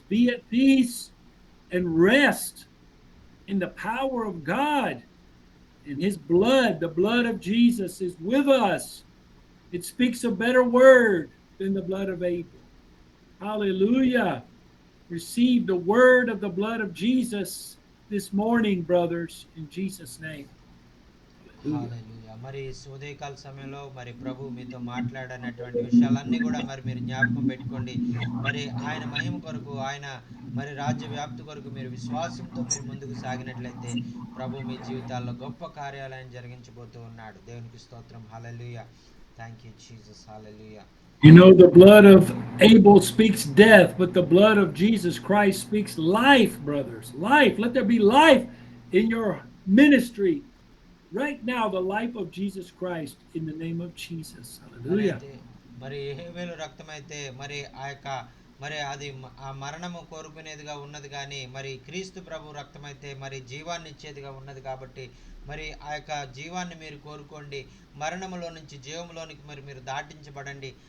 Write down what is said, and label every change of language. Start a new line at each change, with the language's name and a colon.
English: Be at peace and rest in the power of God and His blood. The blood of Jesus is with us. It speaks a better word than the blood of Abel. Hallelujah. Receive the word of the blood of Jesus this morning, brothers, in Jesus' name.
Telugu: హల్లెలూయా. మరి ఉదయకాల సమయంలో మరి ప్రభు మీతో మాట్లాడనటువంటి విషయాలన్నీ కూడా మరి మీరు జ్ఞాపకం పెట్టుకోండి. మరి ఆయన మహిమ కొరకు, ఆయన మరి రాజ్య వ్యాప్తి కొరకు మీరు విశ్వాసంతో మీరు ముందుకు సాగినట్లయితే ప్రభు మీ జీవితాల్లో గొప్ప కార్యాలయం జరిగించబోతూ ఉన్నాడు. దేవునికి స్తోత్రం. హల్లెలూయా.
English: Thank you Jesus.
Telugu: Hallelujah.
English: You know, the blood of Abel speaks death, but the blood of Jesus Christ speaks life, brothers. Life. Let there be life in your ministry. Right now, the life of Jesus Christ in the name of Jesus. Hallelujah.
Telugu: మరి హేబేలు రక్తమైతే మరి ఆ యొక్క మరి అది ఆ మరణము కోరుకునేదిగా ఉన్నది, కానీ మరి క్రీస్తు ప్రభు రక్తమైతే మరి జీవాన్ని ఇచ్చేదిగా ఉన్నది. కాబట్టి మరి ఆ యొక్క జీవాన్ని మీరు కోరుకోండి. మరణములో నుంచి జీవములోనికి మరి మీరు దాటించబడండి.